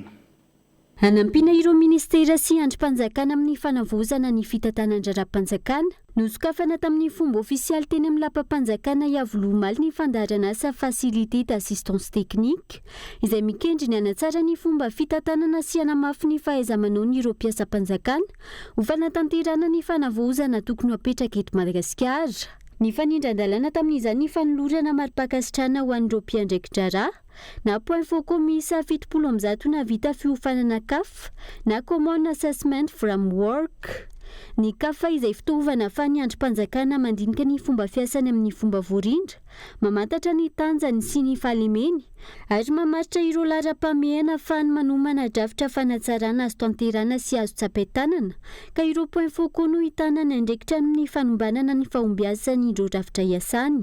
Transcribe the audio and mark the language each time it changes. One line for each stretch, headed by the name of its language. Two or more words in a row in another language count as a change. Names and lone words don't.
Malagasy: Hanampiana ireo ministera sy androm-panjakana amin'ny fanavozana ny fitantanan-draharaha-panjakana nosokafana tamin'ny fomba ofisialy teny amin'ny lapa-panjakana Iavolomaly ny fandaharana asa
French: facilité d'assistance technique
Malagasy: izay mikendry ny hanatsara ny fomba fitantanana sy hanamafy ny fahaiza-manao ny ireo mpiasa-panjakana ho fanatanterana ny fanavozana tokony hapetraka eto Madagasikara. Ny fanindran-dalàna tamin'izany ny fanolorana mari-pakasitrana ho an'ireo mpiandraiki-draharaha na
French: point focal
Malagasy: miisa 70 na vita fiofanana CAF na
English: common assessment framework.
Malagasy: Ny CAF izay fitaovana fa ny androm-panjakana mandinika ny fomba fiasany amin'ny fomba voarindra, mamantatra ny tanjany sy ny fahalemeny ary mamaritra ireo lara-pameana fa ny manomana drafitra fanatsarana azo tanterana sy azo tsapain-tanana ka ireo
French: point focal
Malagasy: no hitana ny andraikitra amin'ny fanombanana ny fahombiazany ireo drafitra iasany.